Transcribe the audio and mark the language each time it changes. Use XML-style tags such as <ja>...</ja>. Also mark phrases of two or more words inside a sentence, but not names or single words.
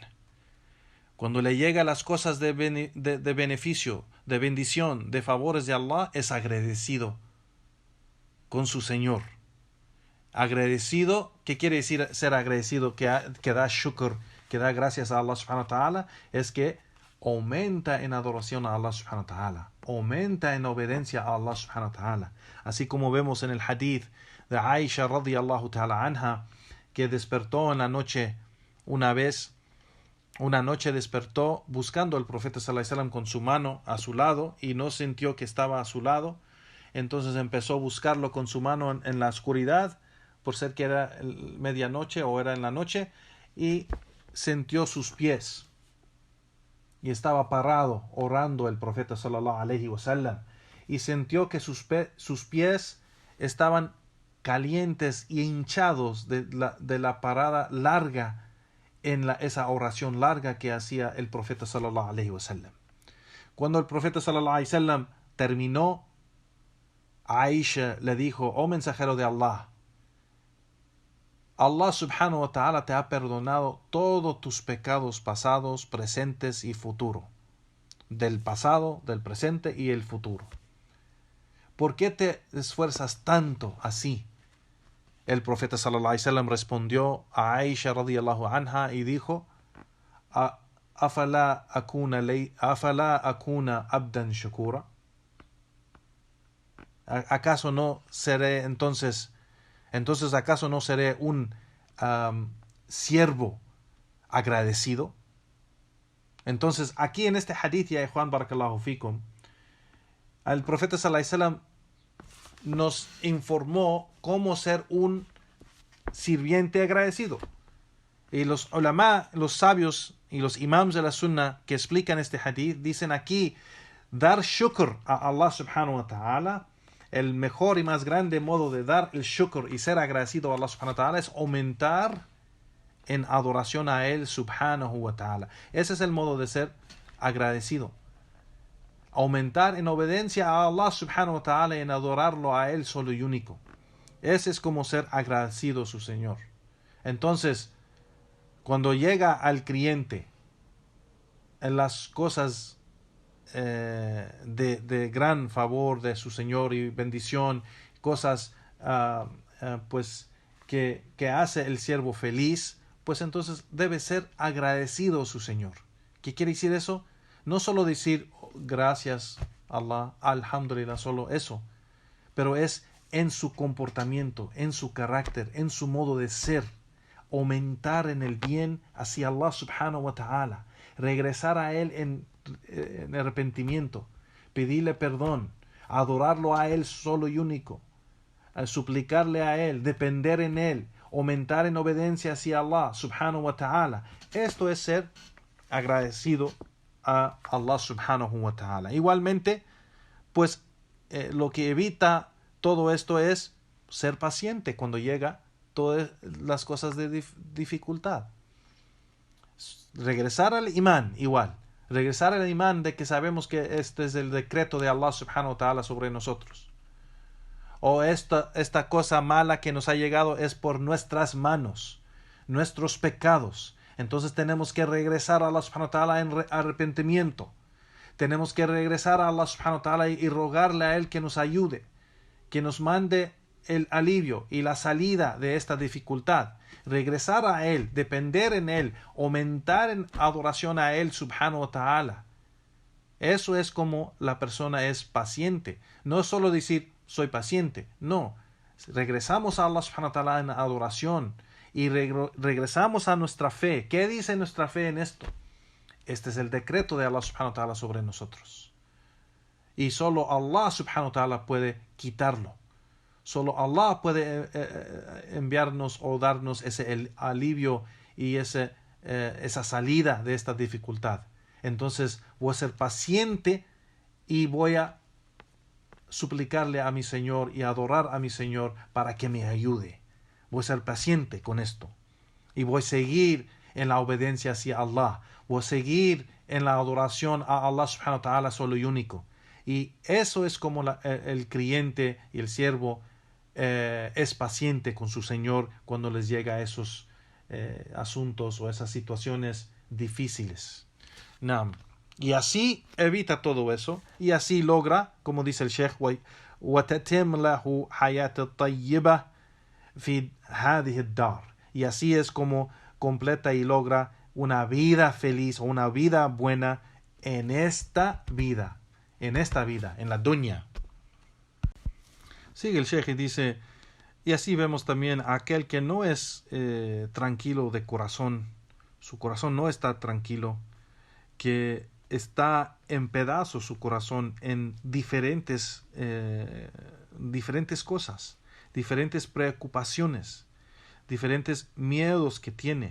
<es>Cuando le llega las cosas de beneficio, de bendición, de favores de Allah, es agradecido con su Señor. Agradecido, ¿qué quiere decir ser agradecido? Que da shukr, que da gracias a Allah</es> <ar>سبحانه وتعالى,</ar> <es>es que aumenta en adoración a Allah</es> <ar>سبحانه وتعالى,</ar> <es>aumenta en obediencia a Allah</es> <ar>سبحانه وتعالى.</ar> <es>Así como vemos en el hadith de Aisha</es> <ar>رضي الله تعالى عنها,</ar> <es>que despertó en la noche una noche despertó buscando al profeta</es> <ar>صلى الله عليه وسلم</ar> <es>con su mano a su lado, y no sintió que estaba a su lado. Entonces empezó a buscarlo con su mano en la oscuridad, por ser que era medianoche o era en la noche, y sintió sus pies, y estaba parado orando el profeta</es> <ar>صلى الله عليه وسلم,</ar> <es>y sintió que sus pies estaban calientes y hinchados de la parada larga en esa oración larga que hacía el profeta</es> <ar>صلى الله عليه وسلم.</ar> <es>Cuando el profeta</es> <ar>صلى الله عليه وسلم</ar> <es>terminó, Aisha le dijo: oh mensajero de Allah, Allah</es> <ar>سبحانه وتعالى</ar> <es>te ha perdonado todos tus pecados pasados, presentes y futuros. del pasado, del presente y el futuro. ¿Por qué te esfuerzas tanto así? El profeta</es> <ar>صلى الله عليه وسلم</ar> <es>respondió a Aisha</es> <ar>رضي الله عنها</ar> <es>y dijo:</es> <ar>¿أفلا أكون عبدا شكورا?</ar> <es>¿Acaso no seré entonces acaso no seré un siervo agradecido? Entonces, aquí en este hadith, ya Juan</es> <ar>بارك الله فيكم,</ar> <es>el profeta</es> <ar>صلى الله عليه وسلم</ar> <es>nos informó cómo ser un sirviente agradecido. Y los ulama, los sabios y los imams de la sunna que explican este hadith dicen aquí: dar shukr a Allah</es> <ar>سبحانه وتعالى,</ar> <es>el mejor y más grande modo de dar el shukr y ser agradecido a Allah</es> <ar>سبحانه وتعالى</ar> <es>es aumentar en adoración a Él</es> <ar>سبحانه وتعالى.</ar> <es>Ese es el modo de ser agradecido. Aumentar en obediencia a Allah</es> <ar>سبحانه وتعالى</ar> <es>y en adorarlo a Él solo y único. Ese es como ser agradecido a su Señor. Entonces, cuando llega al creyente en las cosas de gran favor de su Señor y bendición, cosas pues que hace el siervo feliz, pues entonces debe ser agradecido a su Señor. ¿Qué quiere decir eso? No solo decir gracias Allah, alhamdulillah, solo eso, pero es en su comportamiento, en su carácter, en su modo de ser, aumentar en el bien hacia Allah</es> <ar>سبحانه وتعالى,</ar> <es>regresar a Él en arrepentimiento, pedirle perdón, adorarlo a Él solo y único, suplicarle a Él, depender en Él, aumentar en obediencia hacia Allah</es> <ar>سبحانه وتعالى.</ar> <es>Esto es ser agradecido a Allah</es> <ar>سبحانه وتعالى.</ar> <es>Igualmente, pues lo que evita todo esto es ser paciente cuando llega todas las cosas de dificultad. Regresar al imán igual. Regresar al imán de que sabemos que este es el decreto de Allah</es> <ar>سبحانه وتعالى</ar> <es>sobre nosotros. O esta cosa mala que nos ha llegado es por nuestras manos, nuestros pecados. Entonces tenemos que regresar a Allah</es> <ar>سبحانه وتعالى</ar> <es>en arrepentimiento. Tenemos que regresar a Allah</es> <ar>سبحانه وتعالى</ar> <es>y rogarle a Él que nos ayude, que nos mande el alivio y la salida de esta dificultad. Regresar a Él, depender en Él, aumentar en adoración a Él</es> <ar>سبحانه وتعالى.</ar> <es>Eso es como la persona es paciente. No es solo decir soy paciente, no. Regresamos a Allah</es> <ar>سبحانه وتعالى</ar> <es>en adoración y regresamos a nuestra fe. ¿Qué dice nuestra fe en esto? Este es el decreto de Allah</es> <ar>سبحانه وتعالى</ar> <es>sobre nosotros. Y solo Allah</es> <ar>سبحانه وتعالى</ar> <es>puede quitarlo. Solo Allah puede enviarnos o darnos ese alivio y esa salida de esta dificultad. Entonces voy a ser paciente y voy a suplicarle a mi Señor y adorar a mi Señor para que me ayude. Voy a ser paciente con esto. Y voy a seguir en la obediencia hacia Allah. Voy a seguir en la adoración a Allah</es> <ar>سبحانه وتعالى</ar> <es>solo y único. Y eso es como el creyente y el siervo es paciente con su Señor cuando les llega a esos asuntos o esas situaciones difíciles. Y así evita todo eso y así logra, como dice el Sheikh,</es> <ar>وَتَتِمْ لَهُ حَيَاةَ طَيِّبَةً فِي هَذِهِ الدَّارِ.</ar> <es>Y así es como completa y logra una vida feliz o una vida buena en esta vida, en la dunya. Sigue el Sheikh y dice, y así vemos también a aquel que no es tranquilo de corazón, su corazón no está tranquilo, que está en pedazos su corazón en diferentes cosas, diferentes preocupaciones, diferentes miedos que tiene.</es>